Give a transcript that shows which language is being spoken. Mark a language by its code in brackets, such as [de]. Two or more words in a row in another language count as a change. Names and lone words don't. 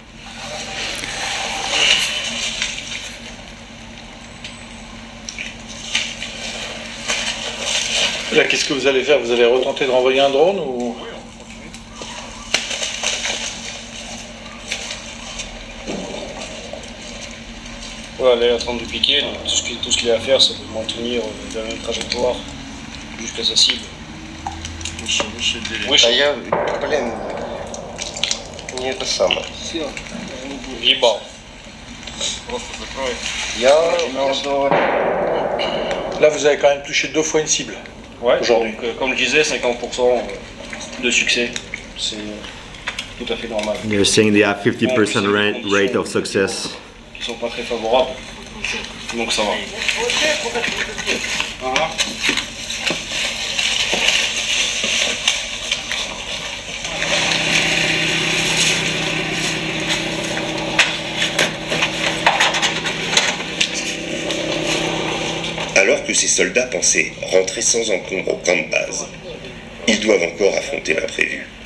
[fr] Là, qu'est-ce que vous allez faire? Vous allez retenter de renvoyer un drone ou... Voilà, là il est en train de piquer, donc tout ce qu'il a à faire c'est de maintenir la même trajectoire jusqu'à sa cible. [ru] А я, блин, не это самое. Въебал. Просто закрой. Я между... [fr] Là, vous avez quand même touché 2 fois une cible. Ouais, Aujourd'hui. donc, comme je disais, 50% de succès, c'est tout à fait normal. [en] They're saying they have 50% rate of success. [fr] Qui sont pas très favorables, donc ça va. Ah. Alors que ces soldats pensaient rentrer sans encombre au camp de base, ils doivent encore affronter l'imprévu.